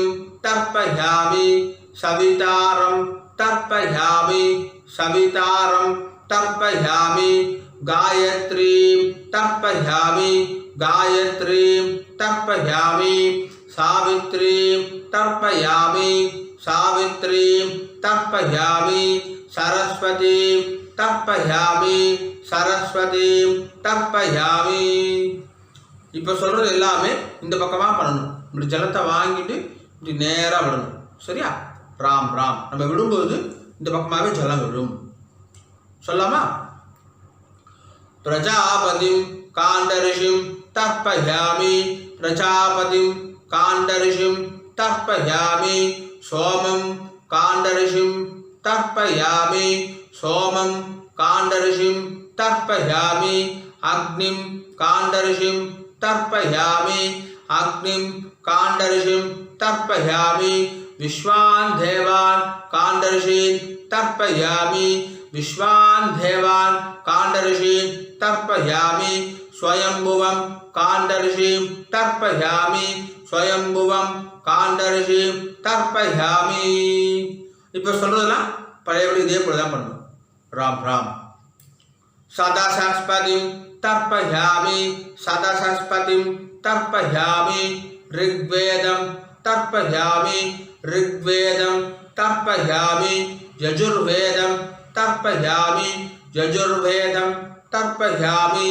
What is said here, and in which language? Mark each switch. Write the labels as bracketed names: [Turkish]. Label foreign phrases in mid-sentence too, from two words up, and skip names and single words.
[Sanskrit] तर्पयामि सवितारं तर्पयामि सवितारं तर्पयामि गायत्रीं तर्पयामि गायत्रीं तर्पयामि सावित्रीं तर्पयामि सावित्रीं तर्पयामि सरस्वतीं तर्पयामि सरस्वतीं तर्पयामि [Tamil] இப்போ சொல்கிறது எல்லாமே இந்த பக்கமாக பண்ணணும். இப்படி ஜலத்தை வாங்கிட்டு இப்படி நேராக விடணும். சரியா? ராம் ராம் நம்ம விடும்போது இந்த பக்கமாகவே ஜலம் விடும். [Sanskrit] சொல்லாமா? प्रजापतिं काण्डऋषिं तर्पयामि प्रजापतिं काण्डऋषिं तर्पयामि सोमं काण्डऋषिं तर्पयामि सोमं काण्डऋषिं तर्पयामि अग्निं काण्डऋषिं तर्पयामि अग्निं काण्डऋषिं तर्पयामि विश्वान् देवान् काण्डऋषीन् तर्पयामि विश्वान् देवान् काण्डऋषीन् तर्पयामि स्वयंभुवं काण्डऋषिं तर्पयामि स्वयंभुवं काण्डऋषिं तर्पयामि [Tamil] இப்போ சொல்றதெல்லாம் பழையபடி இதே போல தான் பண்ணணும். [Sanskrit] ராம் ராம் सदासंस्पतिं तर्पयामि सदासंस्पतिं तर्पयामि ऋग्वेदं तर्पयामि ऋग्वेदं तर्पयामि यजुर्वेदं तर्पयामि यजुर्वेदं तर्पयामि